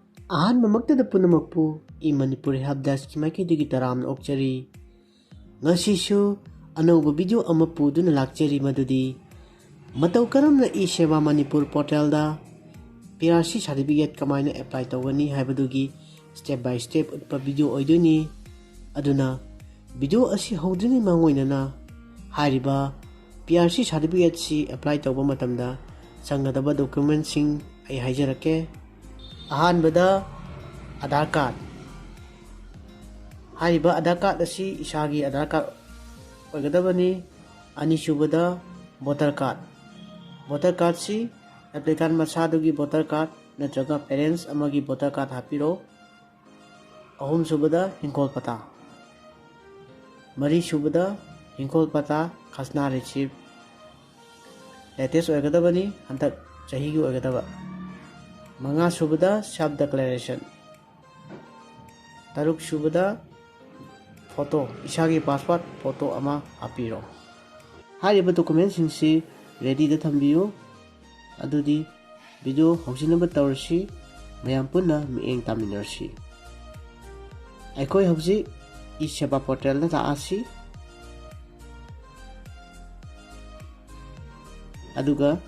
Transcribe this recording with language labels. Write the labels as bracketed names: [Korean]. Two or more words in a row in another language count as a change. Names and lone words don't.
[Manipuri] ꯑꯍꯥꯟꯕꯃꯛꯇꯗ ꯄꯨꯝꯅꯃꯛꯄꯨ e-Manipur help desk ꯃꯥꯏꯀꯩꯗꯒꯤ ꯇꯔꯥꯝꯅ ꯑꯣꯛꯆꯔꯤ꯫ ꯉꯁꯤꯁꯨ ꯑꯅꯧꯕ ꯚꯤꯗꯤꯑꯣ ꯑꯃ ꯄꯨꯗꯨꯅ ꯂꯥꯛꯆꯔꯤ ꯃꯗꯨꯗꯤ ꯃꯇꯧ ꯀꯔꯝꯅ e-Seba Manipur Portalda PRC Certificate kamaina apply tawgani haibadugꯤ [English] step by step [Manipuri] utpa video oiduni aduna video asi howdrini mangoinana hariba PRC Certificate si apply tawba matamda sangadaba document sing ai haijarake ahanbada Aadhaar Card hariba Aadhaar Card asi isagi Aadhaar Card oigadabani anisubada [English] voter card [Manipuri] si applicant masadugi [English] voter card [Manipuri] natraga parents amagi [English] voter card [Manipuri] hapiro ahum subada hinkol pata mari subada hinkol pata khasna [English] receive latest [Manipuri] oigadabani hantak chahi gi oigadaba manga subada [English] self declaration [Manipuri] taruk subada photo isagi [English] passport photo [Manipuri] ama hapiro hariba document singsi ready da thambiyo adudi video hausinaba tawrsi mayam punna mieng taminarsi aikoi hausi e-Seba portal na taasi aduga